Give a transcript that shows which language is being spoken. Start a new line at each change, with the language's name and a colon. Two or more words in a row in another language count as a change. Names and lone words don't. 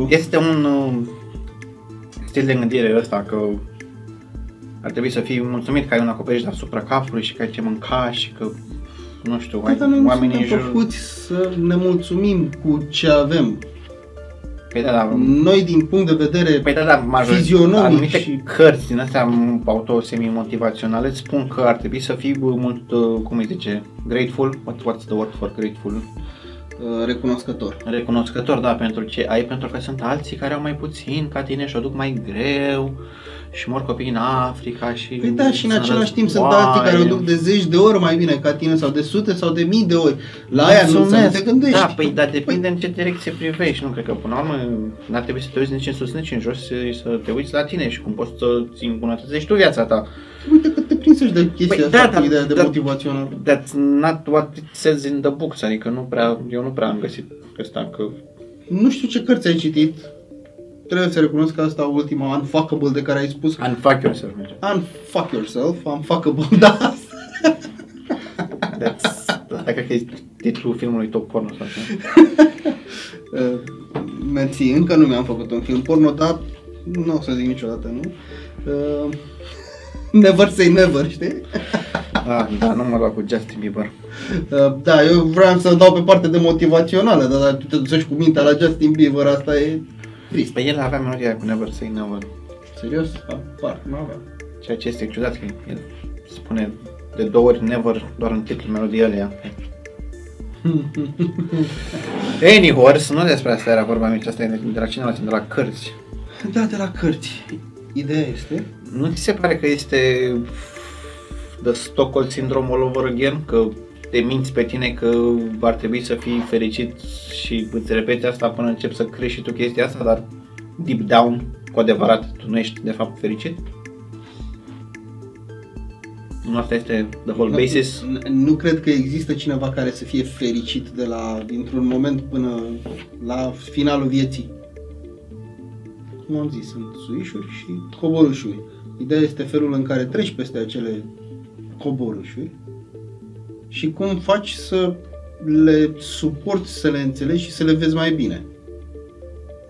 Romanian: Este un stil de gândire ăsta că ar trebui să fii mulțumit că ai un acoperiș deasupra capului și că ai ce mânca și că, nu știu, oamenii în jur... făcuți să ne mulțumim cu ce avem. Păi da, noi din punct de vedere fizionomic anumite cărți din astea auto-semi-motivaționale îți spun că ar trebui să fii mult, cum îi zice,
English: grateful, what's the word for grateful?
Romanian: Recunoscător. Recunoscător, da, pentru ce ai, pentru că sunt alții care au mai puțin ca tine și o duc mai greu și mor copii în Africa și... Păi da, și în același timp sunt alții care o duc de 10 de ori mai bine ca tine sau de sute sau de mii de ori. La aia nu te gândești. Da, păi, dar depinde în ce direcție privești, nu cred că până la urmă n-ar trebui să te uiți nici în sus, nici în jos, să te uiți la tine și cum poți să-ți îmbunătățești tu viața ta. Uite că te prinsești de chestia asta, ideea de motivațional.
English: That's not what it says in the books,
Romanian: adică eu nu prea am găsit ăsta, că... Nu știu ce cărți ai citit. Trebuie să recunosc că asta ultima, Unfuckable, de care ai spus. Unfuck yourself. Unfuck yourself, Unfuckable, da. Asta cred că e titlul filmului Top Porno sau așa. Mersi, încă nu mi-am făcut un film porno, dar nu o să zic niciodată, nu?
English: Never say never,
Romanian: știi? Da, nu mă lua cu Justin Bieber. Da, eu vreau să dau pe partea de motivațională, dar tu te duci cu mintea la Justin Bieber, asta e trist. Păi el avea melodia cu Never Say Never. Serios? Parcă nu avea. Ceea ce este ciudat, că el spune de 2 ori Never doar în titlul melodiei alea. Anyhow, nu despre asta era vorba mici, asta e de la cine de la cărți. Da, de la cărți. Ideea este... Nu ți se pare că este
English: the Stockholm Syndrome all over again?
Romanian: Că te minți pe tine că ar trebui să fii fericit și îți repeți asta până începi să crești și tu chestia asta, dar
English: deep down,
Romanian: cu adevărat, tu nu ești de fapt fericit? Nu asta este
English: the whole basis?
Romanian: Nu cred că există cineva care să fie fericit dintr-un moment până la finalul vieții. Cum am zis, sunt suișuri și coborâșuri. Ideea este felul în care treci peste acele coborâșuri și cum faci să le suporți, să le înțelegi și să le vezi mai bine.